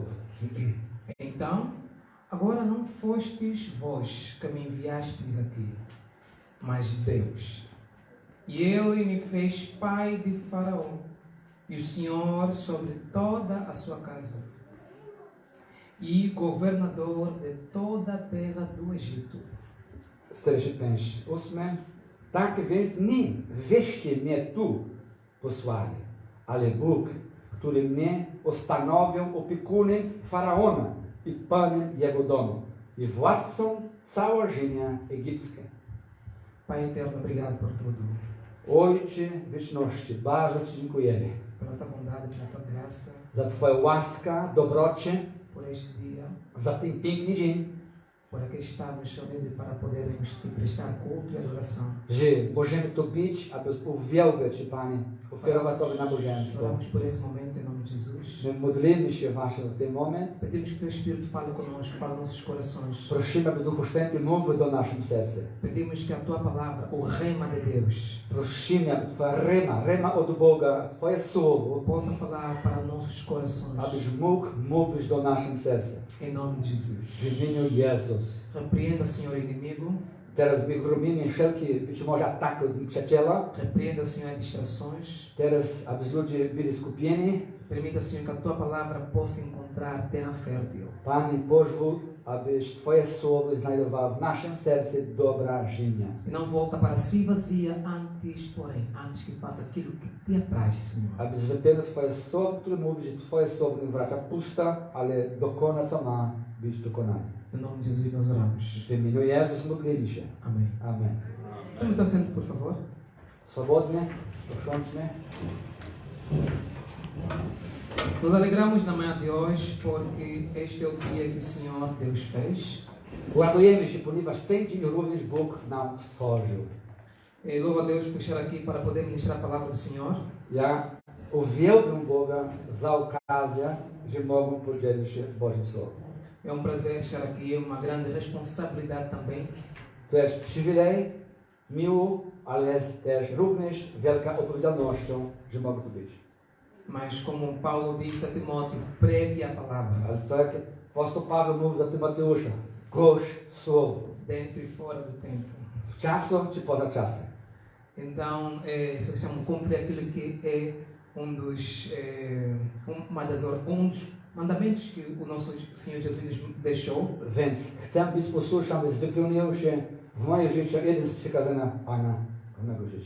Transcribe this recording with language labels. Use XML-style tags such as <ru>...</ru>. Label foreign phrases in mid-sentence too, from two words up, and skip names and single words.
<pt>Então, agora não fostes vós que me enviastes aqui, mas Deus. E Ele me fez pai de Faraó, e o Senhor sobre toda a sua casa, e governador de toda a terra do Egito. 45, 8.</pt> <pl>Tak więc nie wyście mnie tu posłali, ale Bóg, który mnie ustanowił opiekunem Faraona i panem jego domu i władcą całej ziemi egipskiej.</pl> <pt>Pai eterno, obrigado por tudo,</pt> <pl>Ojcze wieczności, bardzo Ci dziękujemy</pl> <pt>pela tua bondade, pela tua graça,</pt> <pl>za Twoją łaskę, dobrocie,</pl> <pt>por este dia,</pt> <pl>za ten piękny dzień,</pl> <pt>por aqui estarmos reunidos para podermos te prestar culto e adoração.</pt> <pl>że możemy tu być, aby uwielbiać Cię, Panie, ofiarować Tobie nabożeństwo.</pl> <pt>Oramos por esse momento em nome de Jesus.</pt> <pl>My modlimy się właśnie w tym moment.</pl> <pt>Pedimos que Teu Espírito fale conosco, fale nossos corações.</pt> <pl>Prosimy, aby Duchu Święty mówił do naszym serca.</pl> <pt>Pedimos que a Tua palavra, o rema de Deus,</pt> <pl>Prosimy, aby Twoja rema od Boga, Twoje słowo,</pl> <pt>possa falar para nossos corações.</pt> <pl>abyś mógł mówić do naszym serca.</pl> <pt>Em nome de Jesus.</pt> <pl>W imieniu Jezus.</pl> <pt>Repreenda, Senhor, inimigo.</pt> <pl>Teraz my chromimy wszelkie, być może ataki od przyjaciela.</pl> <pt>Repreenda, Senhor, distrações.</pt> <pl>Teraz, aby ludzie byli skupieni.</pl> <pt>Permita, Senhor, que a Tua palavra possa encontrar terra fértil.</pt> <pl>Panie, pozwól, abyś Twoje słowo znajdowało w naszym sercu dobra ziemia.</pl> <pt>E não volta para si vazia antes que faça aquilo que Te apraz, Senhor.</pt> <pl>Abyś wypełnił Twoje słowo, które mówi, że Twoje słowo nie wraca pusta, ale dokona, co ma być dokonane.</pl> <pt>Em nome de Jesus nós oramos.</pt> <pl>W imieniu Jezus modlimy się.</pl> <pt>Amém.</pt> <pl>Amen.</pl> <pt>Tome teu assento, por favor.</pt> <pl>Swobodnie, usiądźmy.</pl> <pt>Nos alegramos na manhã de hoje porque este é o dia que o Senhor Deus fez.</pt> <pl>Radujemy się, ponieważ ten dzień również Bóg nam stworzył.</pl> <pt>E louvo a Deus por estar aqui para poder ministrar a palavra do Senhor.</pt> <pl>Ja uwielbiam Boga za okazję, że mogę podzielić się Bożym Słowem.</pl> <pt>É prazer estar aqui, é uma grande responsabilidade também.</pt> <pl>To jest przywilej, miło, ale jest też również wielka odpowiedzialnością, że mogę tu być.</pl> <pt>Mas como Paulo disse a Timóteo, pregue a palavra.</pt> <pl>Ale to jak apostoł Paweł mówi do Tymoteusza, głoś Słowo.</pl> <pt>Dentro e fora do tempo.</pt> <pl>W czasu czy poza czasem.</pl> <pt>Então, se chamam cumprir aquilo que é um dos mandamentos que o nosso Senhor Jesus nos deixou.</pt> <pl>Więc chcę być posłuszny, aby wypełnił się w moje życie jeden z przykazania Pana w mego życia.</pl>